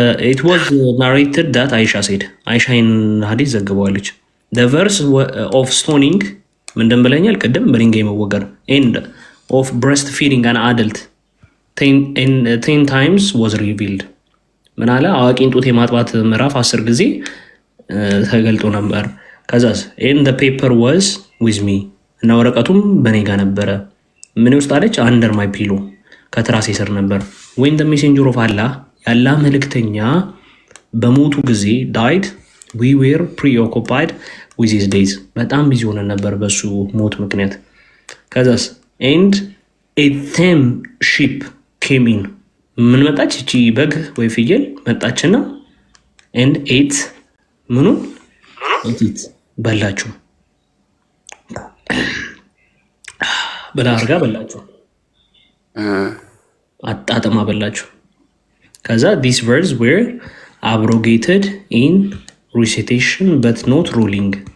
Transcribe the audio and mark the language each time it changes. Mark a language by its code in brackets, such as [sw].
[en] it was narrated that Aisha said Aisha in hadith ዘግበዋለች the verse of stoning [am] ምንድን ብለኛል ቅድም በድንጋይ መወገር [en] and of breastfeeding an adult 10 times was revealed [am] ምን አለ አዋቂን ጡት የማጥባት ምዕራፍ 10 ጊዜ ተገልጦ ነበር። ከዛስ [en] and the paper was with me [am] እና ወረቀቱም በኔ ጋር ነበረ። ምን ውስጥ አለች? [en] under my pillow [am] ከትራሴ ስር ነበር። [en] when the messenger of Allah [am] ያላ መልእክተኛ በሞቱ ጊዜ [en] died we were preoccupied with his days [am] በጣም ቢዚ ሆነን ነበር በሱ ሞት ምክንያት። ከዛስ [en] and a tame sheep came in [am] ምን መጣች? እቺ በግ ወይ ፍየል መጣችና [en] and ate [am] ምኑን [en] ate [am] በላችሁ በዳርጋ በላችሁ አጣጥማ በላችሁ። ከዛ [en] these words were abrogated in recitation but not ruling.